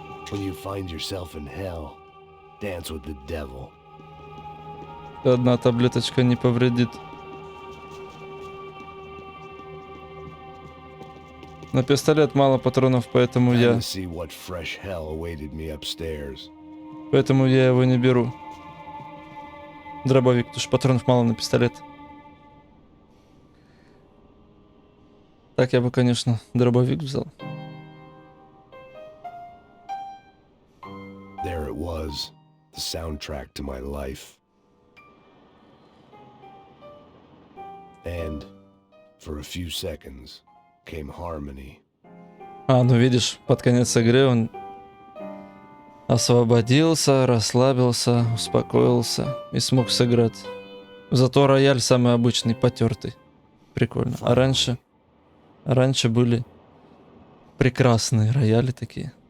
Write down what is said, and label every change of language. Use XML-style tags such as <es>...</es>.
<en>When you find yourself in hell, dance with the devil.</en> <ru>Одна таблеточка не повредит. На пистолет мало патронов, поэтому я его не беру. Дробовик, потому что патронов мало на пистолет. Так я бы, конечно, дробовик взял.</ru> <en>There it was, the soundtrack to my life. And for a few seconds came harmony.</en> <ru>Ну видишь, под конец игры он освободился, расслабился, успокоился и смог сыграть. Зато рояль самый обычный, потертый. Прикольно. А раньше были прекрасные рояли такие.</ru>